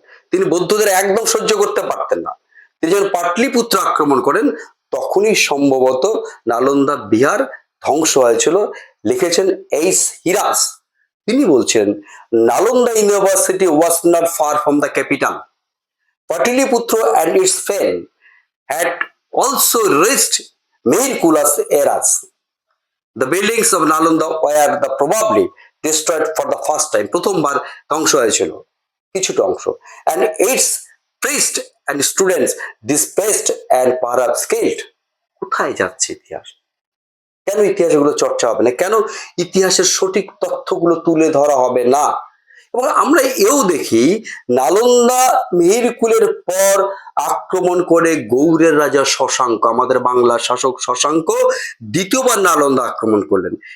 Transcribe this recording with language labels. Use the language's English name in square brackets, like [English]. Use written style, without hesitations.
[Bangla] তিনি বৌদ্ধদের একদম সহ্য করতে পারতেন না। তিনি যখন পাটলিপুত্র আক্রমণ করেন, তখনই সম্ভবত নালন্দা বিহার ধ্বংস হয়েছিল। লিখেছেন এইচ হিরাস। তিনি বলছেন [English] Nalanda university was not far from the capital. Pataliputra and its fame had also reached Mehirkula's eras. The buildings of Nalanda were probably destroyed for the first time. [Bangla] প্রথমবার ধ্বংস হয়েছিল কিছুটা অংশ, [English] and its priests and students displaced and perhaps killed. [Bangla] কোথায় যাচ্ছে ইতিহাস? কেন ইতিহাসগুলো চর্চা হবে না? কেন ইতিহাসের সঠিক তথ্যগুলো তুলে ধরা হবে না? এবং আমরা এও দেখি নালন্দা মিহিরকুলের পর আক্রমণ করে গৌড়ের রাজা শশাঙ্ক, আমাদের বাংলার শাসক শশাঙ্ক দ্বিতীয়বার নালন্দা আক্রমণ করলেন।